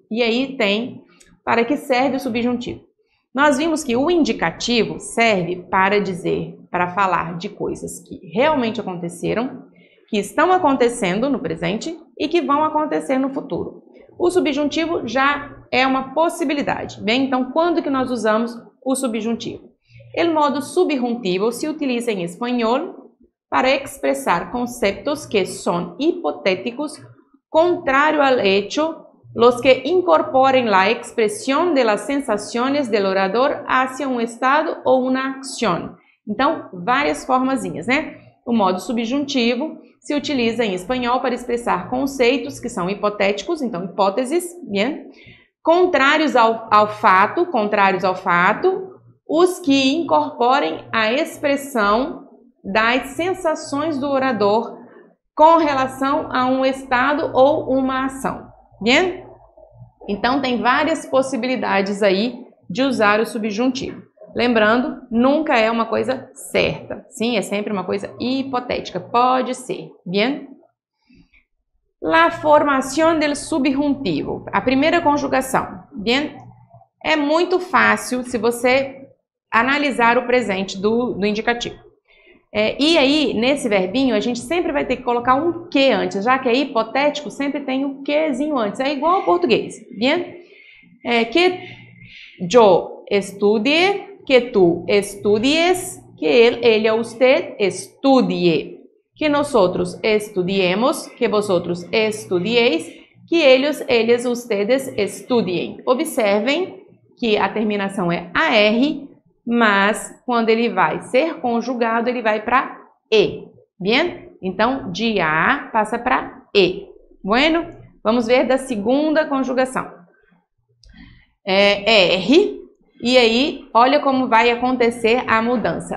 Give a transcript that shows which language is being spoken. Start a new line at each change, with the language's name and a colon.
Portuguese: E aí tem para que serve o subjuntivo. Nós vimos que o indicativo serve para dizer, para falar de coisas que realmente aconteceram, que estão acontecendo no presente e que vão acontecer no futuro. O subjuntivo já é uma possibilidade. Bem, então, quando que nós usamos o subjuntivo?
Spanish: O modo subjuntivo se utiliza em espanhol para expressar conceptos que são hipotéticos, contrario al hecho, los que incorporen la expresión de las sensaciones del orador hacia un estado ou una acción.
Portuguese: Então, várias formazinhas, né? O modo subjuntivo se utiliza em espanhol para expressar conceitos que são hipotéticos, então hipóteses, bien? Contrários ao fato, os que incorporem a expressão das sensações do orador com relação a um estado ou uma ação, bien? Então tem várias possibilidades aí de usar o subjuntivo. Lembrando, nunca é uma coisa certa, sim? É sempre uma coisa hipotética, pode ser, bien?
Spanish: La formación del subjuntivo,
Portuguese: a primeira conjugação, bien? É muito fácil se você analisar o presente do indicativo. E aí, nesse verbinho, a gente sempre vai ter que colocar um que antes, já que é hipotético, sempre tem um quezinho antes, é igual ao português, bien?
Spanish: Que yo estudie, que tu estudies, que él, ella, usted estudie, que nosotros estudiemos, que vosotros estudiéis, que ellos, ellas, ustedes estudiem.
Portuguese: Observem que a terminação é AR, mas quando ele vai ser conjugado, ele vai para E, bien? Então, de A passa para E. Bueno, vamos ver da segunda conjugação. É R, e aí, olha como vai acontecer a mudança.